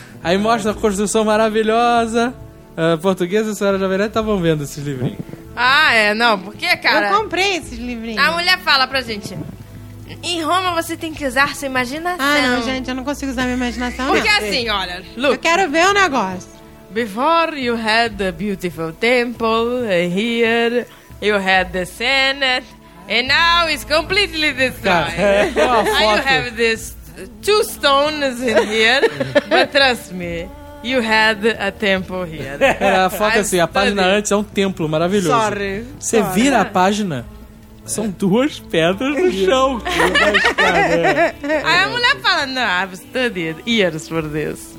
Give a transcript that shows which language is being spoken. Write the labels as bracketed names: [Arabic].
[Portuguese] Aí mostra a construção maravilhosa. Portuguesa e Senhora Jovem Nerd estavam vendo esses livrinhos. Ah, é? Não, por quê, cara? Eu comprei esses livrinhos. A mulher fala pra gente. Em Roma você tem que usar sua imaginação. Ah, não, gente, eu não consigo usar minha imaginação. Porque não. Assim, olha. [English] Look, [Portuguese] eu quero ver o negócio. [English] Before you had a beautiful temple here, you had the Senate, and now it's completely destroyed. [Portuguese] Aí [English] you have this. Two stones in here, but trust me, you had a temple here. [Portuguese] É, a foto assim, a página antes é um templo maravilhoso. [English] Sorry. [Portuguese] Você vira a página, são duas pedras no chão. Aí a mulher fala, [English] no, I've studied years for this.